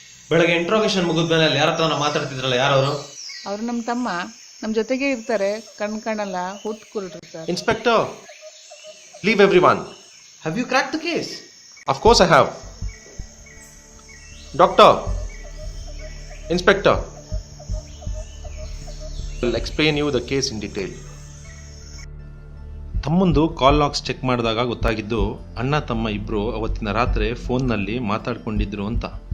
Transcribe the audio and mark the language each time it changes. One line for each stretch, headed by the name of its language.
Kannada: ಬೆಳಗ್ಗೆ ಇಂಟ್ರೋಗೇಷನ್ ಮುಗಿದ್ಮೇಲೆ ಅಲ್ಲಿ ಯಾರ ಹತ್ರ ಮಾತಾಡ್ತಿದ್ರಲ್ಲ, ಯಾರವರು? ಅವ್ರು ನಮ್ಮ ತಮ್ಮ, ನಮ್ಮ ಜೊತೆಗೆ ಇರ್ತಾರೆ. ಕಣ್ಣಲ್ಲ ಹುಟ್ಟು ಕುರುಡ್ರು sir.
English: Inspector, leave everyone. Have you crack the case? Of course I have. Doctor, Inspector, I'll explain you the case in detail.
Kannada: ತಮ್ಮಂದು call logs check ಮಾಡಿದಾಗ ಗೊತ್ತಾಗಿದ್ದು ಅಣ್ಣ ತಮ್ಮ ಇಬ್ಬರು ಅವತ್ತಿನ ರಾತ್ರಿ ಫೋನ್ನಲ್ಲಿ ಮಾತಾಡ್ಕೊಂಡಿದ್ರು ಅಂತ.